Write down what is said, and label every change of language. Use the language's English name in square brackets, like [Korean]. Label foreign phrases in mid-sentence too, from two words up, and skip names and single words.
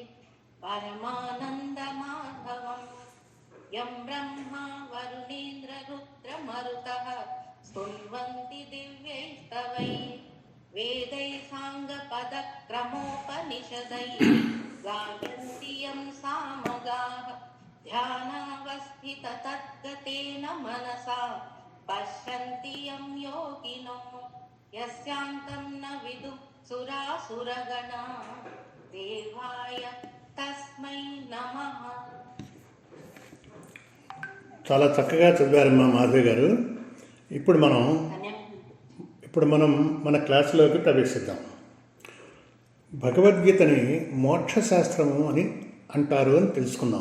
[Sanskrit] परमानन्दमाधवम् यं ब्रह्मा वरुणेन्द्ररुद्रमरुतः स्तुन्वन्ति दिव्यैस्तवैः वेदैः साङ्गपदक्रमोपनिषदैः गायन्ति यं सामगाः ध्यानावस्थिततद्गतेन मनसा पश्यन्ति यं योगिनो यस्यान्तं न विदुः सुरासुरगणा देवाय तस्मै नमः. [Telugu] చాలా చక్కగా చదివారమ్మా మాధవి గారు. ఇప్పుడు మనం మన క్లాసులోకి ప్రవేశిద్దాం. భగవద్గీతని మోక్షశాస్త్రము అని అంటారు అని తెలుసుకున్నాం.